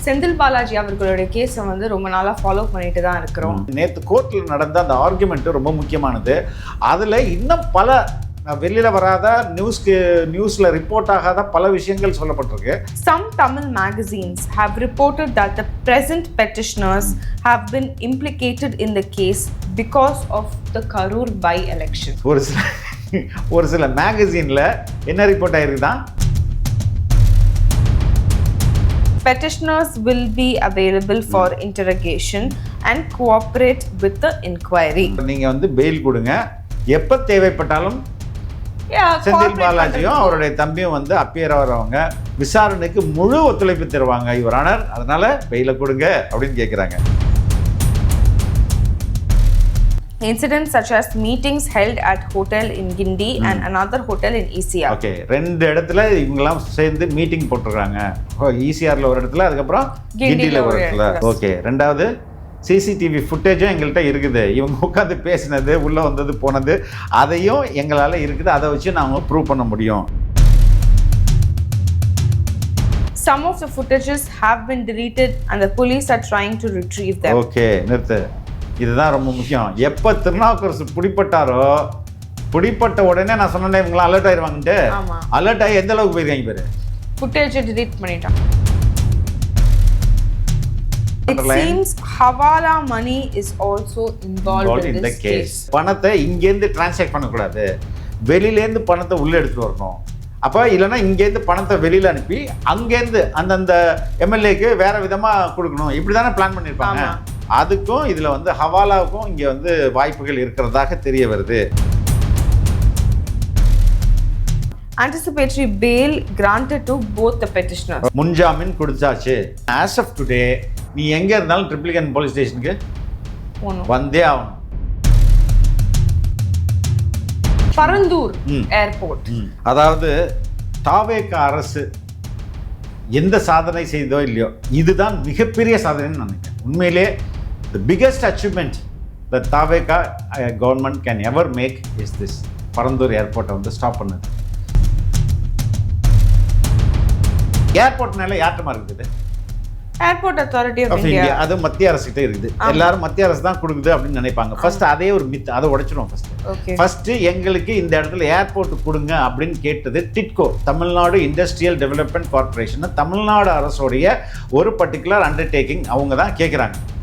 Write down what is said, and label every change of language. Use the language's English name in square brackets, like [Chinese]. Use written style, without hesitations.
[Tamil] செந்தில் பாலாஜி அவர்களுடைய கேஸை வந்து ரொம்ப நாளாக ஃபாலோ பண்ணிட்டு தான் இருக்கிறோம். நேற்று கோர்ட்டில் நடந்த அந்த ஆர்குமெண்ட் ரொம்ப முக்கியமானது. அதில் இன்னும் பல வெளியில் வராத நியூஸில் ரிப்போர்ட் ஆகாத பல விஷயங்கள் சொல்லப்பட்டிருக்கு. [English] Some Tamil magazines have reported that the present petitioners have been implicated in the case because of the Karur by-election. [Tamil] ஒரு சில மேகசினில் என்ன report ஆயிருக்குதான், [English] petitioners will be available for interrogation and cooperate with the inquiry. [Tamil] நீங்கள் வந்து fail கொடுங்க, எப்போ தேவைப்பட்டாலும் செந்தில் பாலாஜியும் அவருடைய தம்பியும் வந்து அப்பியர் ஆகிறவங்க விசாரணைக்கு முழு ஒத்துழைப்பு தருவாங்க யுவர் ஆனர், அதனால பெயில கொடுங்க அப்படின்னு கேட்குறாங்க. [English] Incidents such as meetings held at hotel in Gindi and another hotel in ECR. [Tamil] Okay, ரெண்டு இடத்துல இவங்கெல்லாம் சேர்ந்து மீட்டிங் போட்டுருக்காங்க. ECRல ஒரு இடத்துல, அதுக்கப்புறம் கிண்டியில் ஒரு இடத்துல. ஓகே, ரெண்டாவது சிசிடிவி ஃபுட்டேஜும் எங்கள்கிட்ட இருக்குது. இவங்க உட்காந்து பேசினது, உள்ளே வந்தது போனது, அதையும் எங்களால் இருக்குது. அதை வச்சு நாங்கள் ப்ரூவ் பண்ண முடியும். [English] Some of the footages have been deleted and the police are trying to retrieve them. [Tamil] Okay, நிறுத்து. இதுதான் ரொம்ப முக்கியம். எப்போ திருநாவுக்கரசு பிடிப்பட்டாரோ, பிடிப்பட்ட உடனே நான் சொன்னேன் இவங்களாம் அலர்ட் ஆயிடுவாங்கன்ட்டு. அலர்ட் ஆகி எந்த அளவுக்கு போயிருக்காங்க பேர், ஃபுட்டேஜை delete பண்ணிட்டான். [English] It seems Hawala money is also involved in this case. [Tamil] பணத்தை இங்கேருந்து டிரான்சாக்ட் பண்ணக்கூடாது, வெளியிலேருந்து பணத்தை உள்ளே எடுத்துட்டு வரணும். அப்போ இல்லைன்னா இங்கேருந்து பணத்தை வெளியில் அனுப்பி அங்கேருந்து அந்தந்த எம்எல்ஏக்கு வேற விதமாக கொடுக்கணும். இப்படி தானே பிளான் பண்ணியிருப்பாங்க. அதுக்கும் இதில் வந்து ஹவாலாவுக்கும் இங்கே வந்து வாய்ப்புகள் இருக்கிறதாக தெரிய வருது. [English] Anticipatory bail granted to both the petitioners. [Tamil] முன்ஜாமீன் கொடுத்தாச்சு. ஆஸ் ஆஃப் டுடே நீ எங்கே இருந்தாலும் ட்ரிப்ளிகன் போலீஸ் ஸ்டேஷனுக்கு வந்தே ஆகணும். பரந்தூர் ஏர்போர்ட், அதாவது TVK அரசு எந்த சாதனை செய்தோ இல்லையோ, இதுதான் மிகப்பெரிய சாதனைன்னு நினைக்கிறேன். உண்மையிலே [English] the biggest achievement that TVK government can ever make is this. [Tamil] Parandur ஏர்போர்ட்டை வந்து ஸ்டாப் பண்ணது. ஏர்போர்ட்னால யார்ட்டமா இருக்குது? Airport authority of India. அது மத்திய அரசுகிட்ட இருக்குது. எல்லாரும் மத்திய அரசு தான் கொடுக்குது அப்படின்னு நினைப்பாங்க. ஃபர்ஸ்ட் அதே ஒரு மித், அதை உடைச்சிடும். ஃபர்ஸ்ட் எங்களுக்கு இந்த இடத்துல ஏர்போர்ட் கொடுங்க அப்படின்னு கேட்டது TIDCO, Tamil Nadu industrial development corporation, Tamil Nadu அரசுடைய ஒரு பர்டிகுலர் அண்டர்டேக்கிங். அவங்க தான் கேட்குறாங்க.